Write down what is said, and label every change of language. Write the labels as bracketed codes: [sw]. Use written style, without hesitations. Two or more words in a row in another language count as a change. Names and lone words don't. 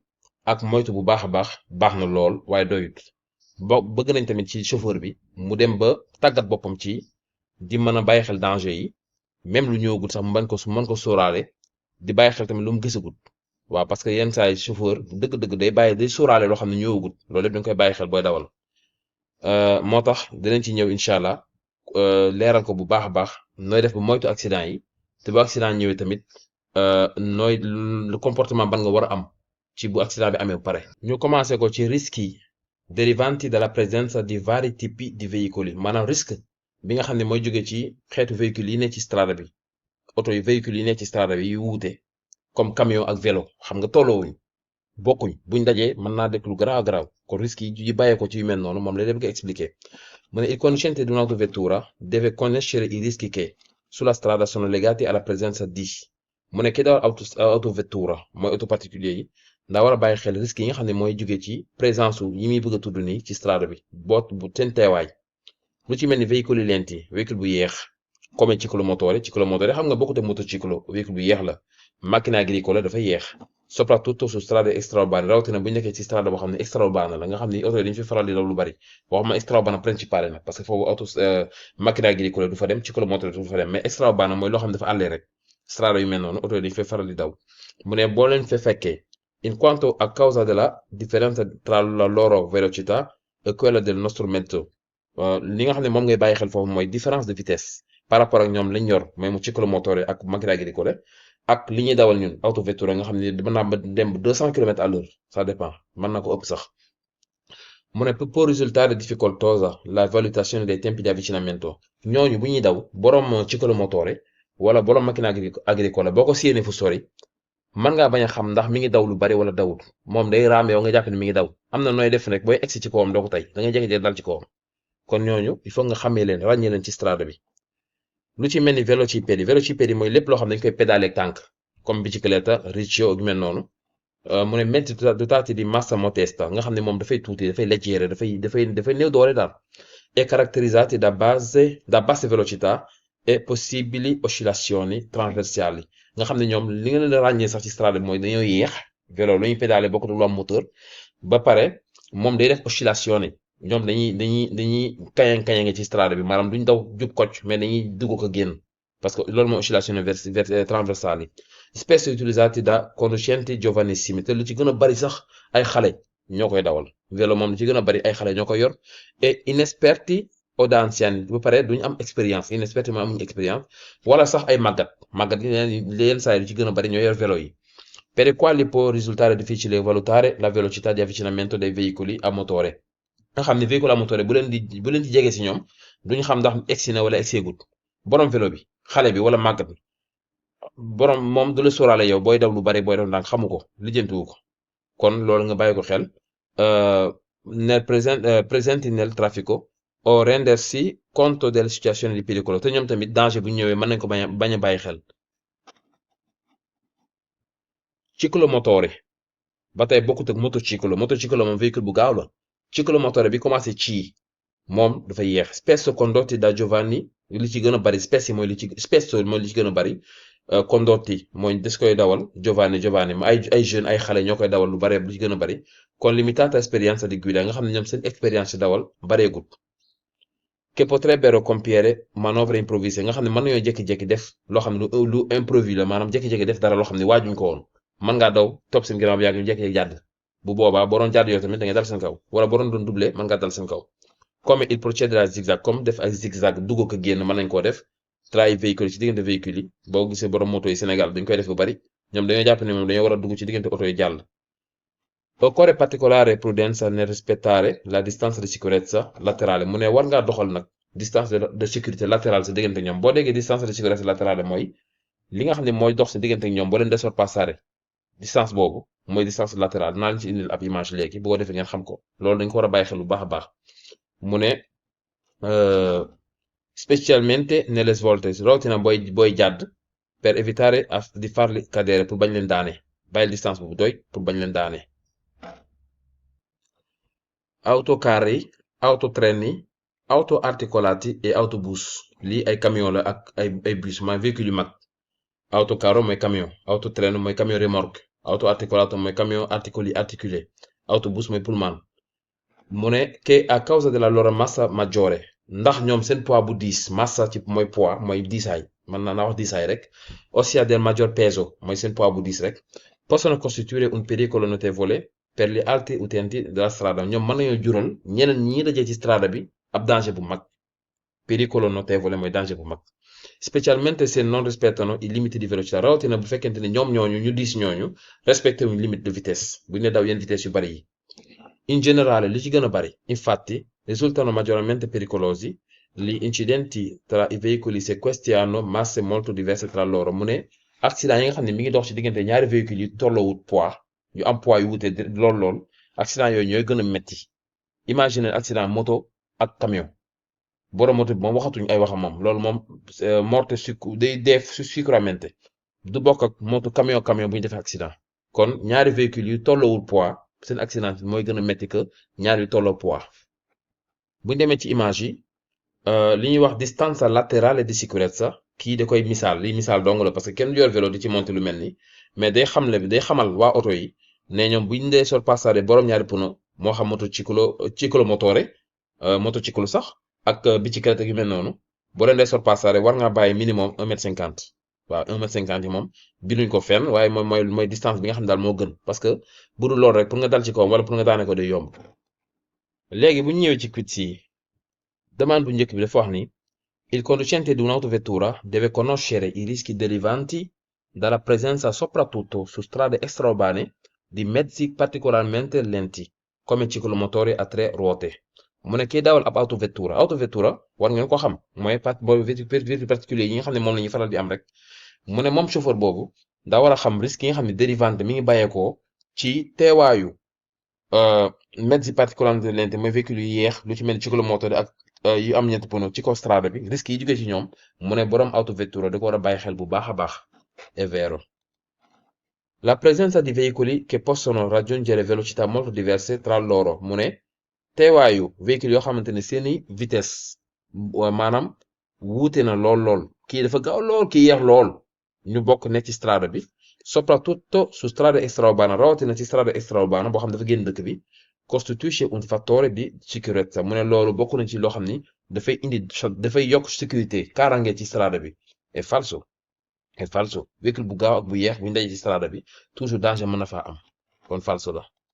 [wo] ak moytu bu baax a baax na lool waaye doyut bëgg nañ tamit ci chauffeur bi mu dem ba tàggat boppam ci di mën a bàyyi xel danger yi même lu ñëwagul sax mu mën ko sóoraale di bàyyi xel tamit lu mu gisagut waaw [fr] parce que [wo] yenn saa yi chauffeur dëgg-dëgg day sóoraale loo xam ne ñëwagut loolu yëpp dañ koy bàyyi xel booy dawal moo tax dinañ ci ñëw [ar] incha allah [wo] leeral ko bu baax a baax nooy def ba moytu accident yi te bu accident ñëwee tamit nooy [fr] le comportement [wo] ban nga war a am. ci bu accident bi amee ba pare. ñu commencé ko ci risques yi [it] derivanti dalla presenza di vari tipi di veicoli [wo] maanaam risque bi nga xam ne mooy jóge ci xeetu véhicule yi ne ci strada bi oto yu véhicule yi ne ci strada bi yu wuute comme camion ak vélo xam nga tolloowuñ bokkuñ buñ dajee mën naa dëkk lu garaaw kon risques yi bàyyee ko ci yu mel noonu moom la bëgg a expliquer mu ne [it] il conducente di un'autovettura deve conoscere i rischi che sulla strada sono legati alla presenza di [wo] mu ne ki dawal autovettura mooy [fr] auto particulier [wo] yi ndaa war a bàyyi xel risque yi nga xam ne mooy jóge ci présence yi muy bëgg a tudd nii ci strada bi bu seen teewaay lu ci mel ni véhicule lenti véhicule bu yeex comme ciclomotore xam nga bokkute motociclo véhicule bu yeex la [it] macchina agricola [wo] dafa yeex [it] soprattutto su strade extraurbane [wo] rawatina bu ñu nekkee ci strada boo xam ne extraurbane la nga xam ni oto yi dañu fi faral di daw lu bari boo xam ne [it] extraurbane principale [wo] nag [fr] parce que [wo] foofu [it] macchina agricola [wo] du fa dem ciclomotore du fa dem mais extraurbane mooy loo xam ne dafa àllee rek strada yu mel noonu oto yi dañu fay faral di daw mu ne boo leen fa fekkee [it] in quanto a causa della differenza tra la loro velocità e quella del nostro mezzo [wo] li nga xam ne moom ngay bàyyi xel foofu mooy [fr] différence de vitesse par rapport [wo] ak ñoom lañ yor mooy mu ciclomotore ak macchina agricole ak li ñuy dawal ñun autovettura nga xam ne mën naa dem 200 [fr] kilomètres à l'heure ça dépend [wo] mën na ko ëpp sax mu ne [it] può risultare difficoltosa la valutazione dei tempi di avvicinamento [wo] ñooñu bu ñuy daw borom ciclomotore wala borom macchina agricole boo ko séenee fu sori mën ngaa bañ a xam ndax mi ngi daw lu bari wala dawut moom day raam yow nga jàpp ne mi ngi daw am na nooy def rek booy egsi ci kawam doo ko tey da ngay jékki-jékki dal ci kawam kon ñooñu il faut nga xamee leen ràññee leen ci strada bi lu ci mel ni vélocipédi mooy lépp loo xam ne dañ koy pédaler tànk comme bicicletta riccio ak mel noonu mu ne [it] mezzi dotati di massa modesta [wo] nga xam ne moom dafay tuuti dafay leggere dafay néew doole daal [it] e caratterizzati da basse velocità e possibili oscillazioni trasversali [wo] nga xam ne ñoom li nga leen a ràññee sax ci strada bi mooy dañoo yéex vélo lu ñuy pédale bokkul lu am moteur ba pare moom day def oscillation yi ñoom dañuy kayan ci strada bi maanaam duñ daw jub kocc mais dañuy dugg ko génn [fr] parce que [wo] loolu mooy [fr] oscillation transversale [wo] yi [it] spesso utilizzati da conducenti giovanissimi [wo] te lu ci gën a bari sax ay xale ñoo koy dawal vélo moom lu ci gën a bari ay xale ñoo koy yor et [it] inesperti o da anziani [wo] ba pare duñu am expérience inexperti ma amuñu expérience wala sax ay màggat yenn saa yi lu ci gën a bari ñoo yor vélo yi [it] per i quali può risultare difficile valutare la velocità di avvicinamento dei veicoli a motore [wo] nga xam ne véhicule à motore bu leen ci jege si ñoom duñu xam ndax egsi na wala egseegut borom vélo bi xale bi wala màggat bi borom moom du la sóoraale yow booy daw lu bari booy daw ndànk xamu ko lijjantiwu ko kon loolu nga bàyyi ko xel [it] nel presenti nel traffico o rendersi conto delle situazioni di pericolo [wo] te ñoom tamit danger bu ñëwee mën nañ ko bañ a bàyyi xel ciclomotore ba tey bokkut ak motociclo moom véhicule bu gaaw la ciclomotore bi commencé ci moom dafa yéex [it] spesso condotti da giovanni [wo] li ci gën a bari spesso mooy li ci gën a bari condotti mooy des koy dawal giovanni ay jeune ay xale ñoo koy dawal lu bare lu ci gën a bari [it] con limitata esperienza di guida [wo] nga xam ne ñoom seen expérience ci dawal bareegut [it] che potrebbero compiere manovre improvvise [wo] nga xam ne mën nañoo jékki-jékki def loo xam ne lu improvvis la maanaam jékki-jékki def dara loo xam ne waajuñ ko woon mën ngaa daw topp seen ginnaaw bi yàgg ñu jékki-jékki jàdd bu boobaa boo doon jàdd yow tamit da ngay dal seen kaw wala boo doon doublé mën ngaa dal seen kaw [fr] comme il procède à zigzag [wo] comme def ay zigzag dugg ko génn mën nañ koo def tra i véhicule ci diggante véhicule yi boo gisee borom moto yi Sénégal dañ koy def bu bari ñoom dañoo jàpp ne moom dañoo war a dugg ci diggante oto yi jàll. [it] Occorre particolare prudenza nel rispettare la distanza di sicurezza laterale [wo] mu ne war ngaa doxal nag [fr] distance de sécurité latérale [wo] sa diggante ñoom boo déggee [fr] distance de sécurité latérale [wo] mooy li nga xam ne mooy dox sa diggante ñoom boo leen désorpassare distance boobu mooy [fr] distance latérale [wo] dinaa leen ci indil ab image léegi bu ko defee ngeen xam ko loolu dañ ko war a bàyyi xel bu baax a baax mu ne [it] specialmente nelle svolte [wo] rawatina booy jàdd [it] per evitare di farli cadere [wo] pour bañ leen daane bàyyil distance bu doy pour bañ leen daane. Autocarri yi autotreni yi [it] auto articolati [wo] et autobus lii ay camion la ak ay bus mooy véhicule yu mag autocarro mooy camion autotreno mooy [fr] camion remorque [wo] auto articolato mooy [fr] camion articulé [wo] autobus mooy pullman mu ne [it] che a causa della loro massa maggiore [wo] ndax ñoom seen poids bu diis massa ci mooy poids mooy diisaay mën naa wax diisaay rek [it] ossia del maggior peso [wo] mooy seen poids bu diis rek [it] possono costituire un pericolo notevole per gli altri utenti della strada [wo] ñoom mën nañoo jural ñeneen ñi dajee ci strada bi ab danger bu mag [it] pericolo notevole [wo] mooy danger bu mag [it] specialmente se non rispettano i limiti di velocità [wo] rawatina bu fekkente ne ñoom ñooñu ñu diis ñooñu respecté wuñ [fr] limite de vitesse [wo] bu ñu ne daw yenn vitesse yu bari yi [it] in generale [wo] li ci gën a bari [it] infatti risultano maggiormente pericolosi gli incidenti tra i veicoli se questi hanno masse molto diverse tra loro [wo] mu ne accident yi nga xam ne mi ngi dox ci diggante ñaari véhicules yu tolloowut poids yu am poids yu wute lool accident yooyu ñooy gën a metti imagine accident moto ak camion borom moto bi moom waxatuñ ay waxam moom loolu moom morte day dee sicuramente du bokk ak moto camion bu ñu defee accident kon ñaari véhicules yu tolloowul poids seen accident mooy gën a metti que ñaari yu tolloo poids bu ñu demee ci image yi li ñuy wax [it] distanza laterale di sicurezza [wo] kii da koy misaal li misaal dong la [fr] parce que [wo] kenn du yor vélo di ci monter lu mel ni mais day xamal waa oto yi ne ñoom bu ñu dee sorpassare borom ñaari pneu moo xam ciclomotore motociclo sax ak biciclette yu mel noonu boo leen dee sorpassare war ngaa bàyyi minimum 1m50 waaw 1m50 yi moom binduñ ko fenn waaye mooy distance bi nga xam ne daal moo gën parce que bu dul loolu rek pour nga dal ci kawam wala pour nga daane ko day yomb léegi bu ñu ñëwee ci quiz yi demande bu njëkk bi dafa wax ni [it] il conducente di un'autovettura deve conoscere i rischi derivanti dalla presenza soprattutto su strade extraurbane di mezzi particolarmente lenti come ciclomotori a tre ruote [wo] mu ne kii dawal ab autovettura war ngeen ko xam mooy [fr] véhicule particulier [wo] yi nga xam ne moom la ñuy faral di am rek mu ne moom chauffeur boobu daa war a xam risque yi nga xam ne dérivante mi ngi bàyyeekoo ci teewaayu [it] mezzi particolarmente lenti [wo] mooy véhicule yu yeex lu ci mel ni ciclomotori ak yu am ñetti pneu ci kaw strada bi risque yi jógee ci ñoom mu ne borom autovettura da ko war a bàyyi xel bu baax a baax [it] è vero. La presenza di veicoli che possono raggiungere velocità molto diverse tra loro [wo] mu ne teewaayu véhicule yoo xamante ne seeni vitesse maanaam wuute na lool kii dafa gaaw lool kii yeex lool ñu bokk nekk ci strada bi [it] soprattutto su strade extraurbane [wo] rawatina ci [it] strada extraurbane [wo] boo xam dafa génn dëkk bi [it] costituisce un fattore di sicurezza [wo] mu ne loolu bokk na ci loo xam ni dafay yokk sécurité kaaraange ci strada bi [it] è falso [wo] véhicule bu gaaw ak bu yeex bu ñu daje ci strada bi toujours danger mën na faa am kon falso la.